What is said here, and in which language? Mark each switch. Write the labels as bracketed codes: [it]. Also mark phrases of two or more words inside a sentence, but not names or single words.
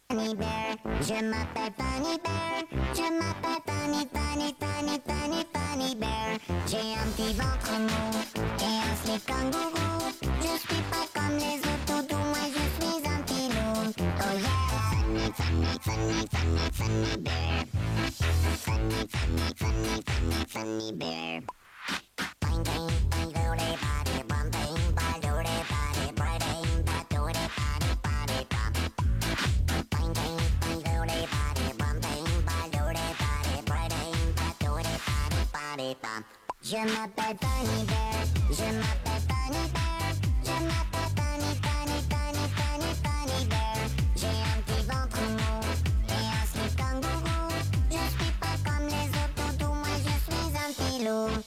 [fr] Funny Bear. Je m'appelle Funny Bear. Je m'appelle Funny, Funny, Funny, Funny, Funny Bear. J'ai un petit ventre mou et un slip kangourou. Je suis pas comme les autres toutous, moi je suis un petit loup. [en] Oh yeah. [fr] Funny, funny, funny, funny, funny bear. Funny, funny, funny, funny, funny bear. Bang, bang, bang, do de body, bum, bang, ba, do de body, bang, ba, do de body, body, bum. Bang, bang, bang, do de body, bum, bang, ba, do de body, bang, ba, do de body, body, bum. Je m'appelle Funny Bear, je m'appelle Funny Bear, je m'appelle Funny, Funny, Funny, Funny, Funny Bear. J'ai un petit ventre mou et un slip kangourou. Je suis pas comme les autres toutous, moi je suis un petit loup.